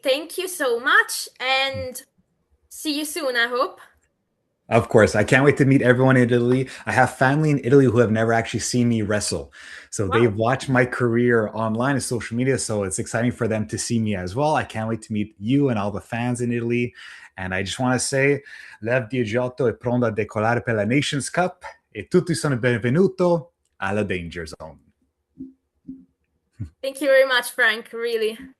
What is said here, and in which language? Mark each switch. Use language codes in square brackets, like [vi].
[en] Thank you so much, and see you soon, I hope. Of course. I can't wait to meet everyone in Italy. I have family in Italy who have never actually seen me wrestle. So they've Wow. watched my career online and social media. So it's exciting for them to see me as well. I can't wait to meet you and all the fans in Italy. And I just want to say, [it] l'F18 è pronto a decollare per la Nations Cup e tutti sono benvenuto alla Danger Zone. [en] Thank you very much, Frank. Really.